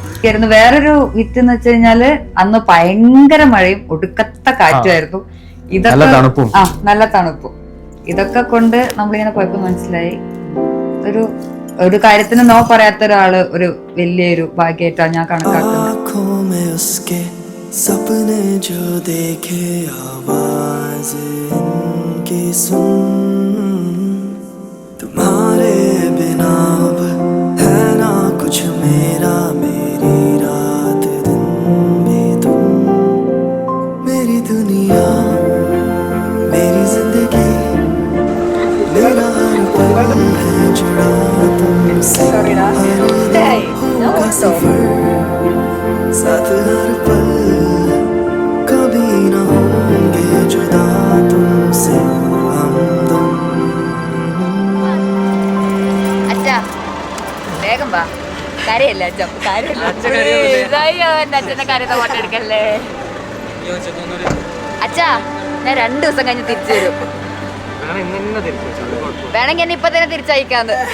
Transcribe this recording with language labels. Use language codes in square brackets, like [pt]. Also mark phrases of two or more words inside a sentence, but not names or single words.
[ml] വേറൊരു വിറ്റ് എന്ന് വെച്ച് കഴിഞ്ഞാല് അന്ന് ഭയങ്കര മഴയും ഒടുക്കത്തെ കാറ്റുമായിരുന്നു. ഇതൊക്കെ നല്ല തണുപ്പും ഇതൊക്കെ കൊണ്ട് നമ്മളിങ്ങനെ പോയപ്പോ മനസ്സിലായി ഒരു കാര്യത്തിന് നോ പറയാത്ത ഒരാള് ഒരു വലിയൊരു ഭാഗ്യമായിട്ടാണ് ഞാൻ കണക്കാക്കുന്നത്. [hi] सपने जो देखे आवाज इनकी सुन, तुम्हारे बिना अब है ना कुछ मेरा, मेरी रात दिन भी तुम, मेरी दुनिया मेरी जिंदगी मेरा हर पल है जुड़ा तुमसे का सफर साथ हर पल कभी न होंगे जुदा तुमसे हम दोनों [ml] അച്ഛാ വേഗം വാ കരയല്ല അച്ഛ അച്ഛന്റെ കാര്യത്തെ ഫോട്ടോ എടുക്കല്ലേ അച്ഛാ ഞാൻ 2 ദിവസം കഴിഞ്ഞ് തിരിച്ചു വരും വേണമെങ്കിൽ എന്നെ ഇപ്പൊ തന്നെ തിരിച്ചയക്കാന്ന്